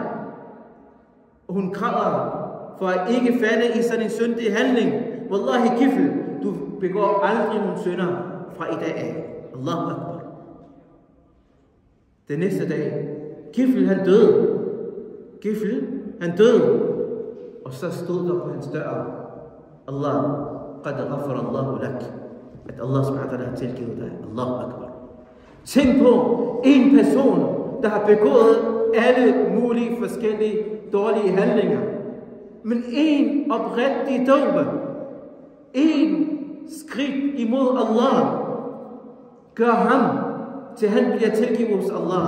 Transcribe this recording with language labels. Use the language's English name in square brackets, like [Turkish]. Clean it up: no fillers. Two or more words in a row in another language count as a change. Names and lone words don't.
[Danish] Og hun græder for at ikke falde i sådan en syndig handling. Wallahi Gifl, du begår aldrig nogen synder fra i dag af. [Arabic] Allahu Akbar. [Danish] Den næste dag, Gifl han døde. Gifl han døde. Og så stod der på hans dør, [Arabic] Allah, qad ghafara Allahu lak. [Danish] At Allah subhanahu wa ta'ala har tilgivet dig. [Arabic] Allahu Akbar. [Danish] Tænk på en person, der har begået alle mulige forskellige dårlige handlinger. Men en oprigtig tauba, en skridt imod Allah, gør ham til han bliver tilgivet hos Allah.